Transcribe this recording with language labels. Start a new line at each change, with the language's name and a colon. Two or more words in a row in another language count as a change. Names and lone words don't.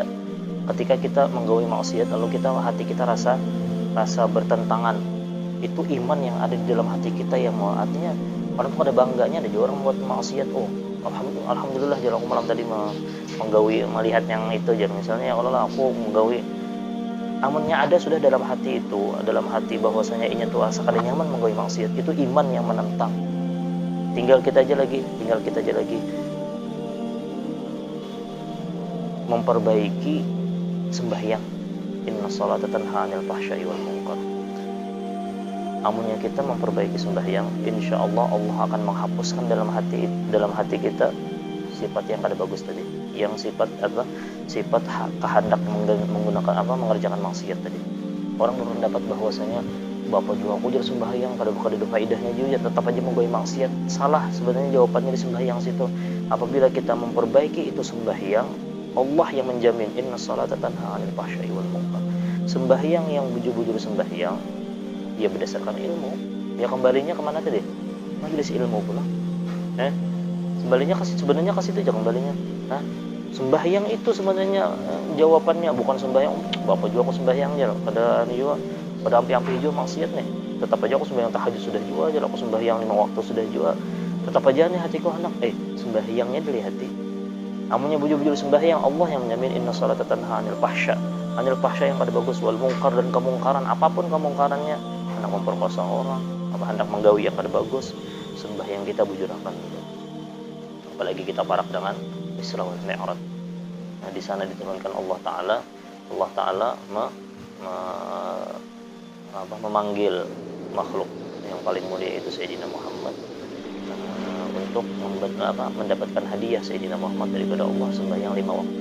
Indonesian: Ketika kita menggaui maksiat lalu hati kita rasa bertentangan, itu iman yang ada di dalam hati kita yang mau, artinya orang tuh ada bangganya ada orang buat maksiat.
Banjar: Alhamdulillah jalan aku malam tadi menggawi melihat yang itu, jadi misalnya ya Allah aku menggawi, amunnya ada sudah dalam hati bahwasanya ini tuh asa kada nyaman menggawi maksiat, itu iman yang menentang.
Indonesian: Tinggal kita aja lagi memperbaiki sembahyang.
Arabic: Inna sholata tanha 'anil fahsya'i wal munkar.
Banjar: Amunnya kita memperbaiki sembahyang, insya Allah akan menghapuskan dalam hati kita sifat yang kada bagus tadi, yang sifat kehendak mengerjakan maksiat tadi. Orang baru mendapat bahwasanya bapak juga aku jadi sembahyang kada ada faedahnya juga, tetap aja menggawe maksiat.
Indonesian: Salah sebenarnya jawabannya di sembahyang situ. Apabila kita memperbaiki itu sembahyang, Allah yang menjamin
Arabic: inna sholata tanha 'anil fahsya'i wal munkar.
Indonesian: Sembahyang yang bujur-bujur sembahyang ya berdasarkan ilmu, ya kembalinya kemana tadi? Majelis ilmu pula. Sebenarnya kasih itu aja kembalinya. Sembahyang itu sebenarnya jawabannya bukan sembahyang.
Banjar: Bapak juga aku sembahyang aja, pada ampi-ampi juga maksiat nih. Tetap aja aku sembahyang tahajud sudah juga aja, aku sembahyang 5 waktu sudah juga.
Indonesian: Tetap aja nih hatiku hendak sembahyangnya dari hati.
Banjar: Amunnya bujur-bujur sembahyang,
Indonesian: Allah yang menjamin
Arabic: inna sholata tanha 'anil fahsya
Indonesian: yang pada bagus
Arabic: wal munkar,
Indonesian: dan kemungkaran apapun kemungkarannya,
Banjar: hendak memperkosa orang, hendak menggawi yang kada bagus, sembahyang kita bujurkan dulu. Apalagi kita parak dengan Isra wal Mi'raj.
Indonesian: Di sana diturunkan Allah Taala memanggil makhluk yang paling mulia itu Sayyidina Muhammad untuk mendapatkan hadiah Sayyidina Muhammad daripada Allah, sembahyang 5 waktu.